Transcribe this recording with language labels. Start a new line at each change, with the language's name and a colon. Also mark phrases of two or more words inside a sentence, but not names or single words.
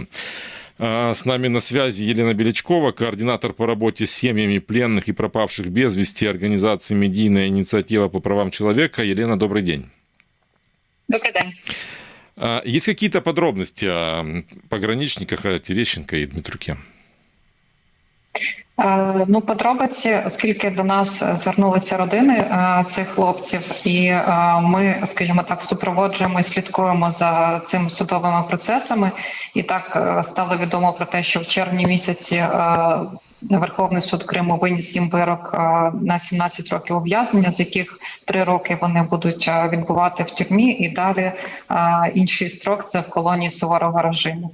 Russian: С нами на связи Елена Белячкова, координатор по работе с семьями пленных и пропавших без вести организации «Медийная инициатива по правам человека». Елена, добрый день. Добрый день. Есть какие-то подробности о пограничниках, о Терещенко і Дмитруке?
Ukrainian: Подробиці, оскільки до нас звернулися родини цих хлопців, і ми, скажімо так, супроводжуємо і слідкуємо за цими судовими процесами. І так стало відомо про те, що в червні місяці Верховний суд Криму виніс їм вирок на 17 років ув'язнення, з яких 3 роки вони будуть відбувати в тюрмі, і далі інший строк – це в колонії суворого режиму.